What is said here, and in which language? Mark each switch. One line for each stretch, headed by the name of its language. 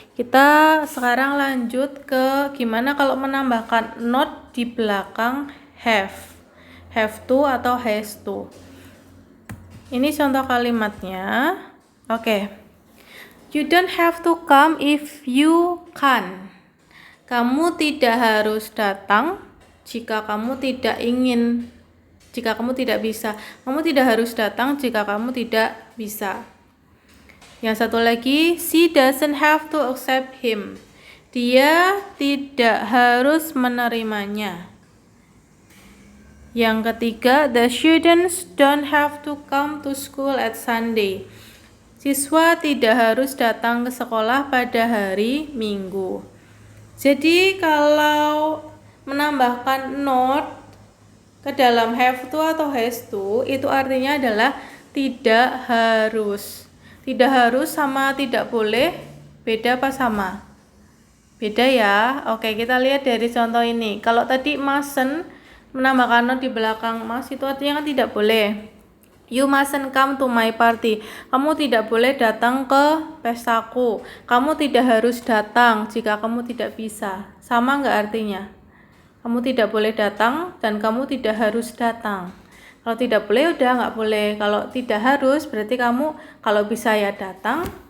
Indonesian: Kita sekarang lanjut ke gimana kalau menambahkan not di belakang have. Have to atau has to. Ini contoh kalimatnya. Oke.
English: You don't have to come if you can.
Indonesian: Kamu tidak harus datang jika kamu tidak ingin, jika kamu tidak bisa. Kamu tidak harus datang jika kamu tidak bisa. Yang satu lagi,
English: she doesn't have to accept him.
Indonesian: Dia tidak harus menerimanya. Yang ketiga,
English: the students don't have to come to school at Sunday.
Indonesian: Siswa tidak harus datang ke sekolah pada hari Minggu. Jadi kalau menambahkan not ke dalam have to atau has to, itu artinya adalah tidak harus. Tidak harus sama tidak boleh beda apa sama? Beda ya. Oke, kita lihat dari contoh ini. Kalau tadi mustn't menambahkan not di belakang must, itu artinya kan tidak boleh.
English: You mustn't come to my party.
Indonesian: Kamu tidak boleh datang ke pestaku. Kamu tidak harus datang jika kamu tidak bisa. Sama nggak artinya? Kamu tidak boleh datang dan kamu tidak harus datang. Kalau tidak boleh udah nggak boleh. Kalau tidak harus berarti kamu kalau bisa ya datang.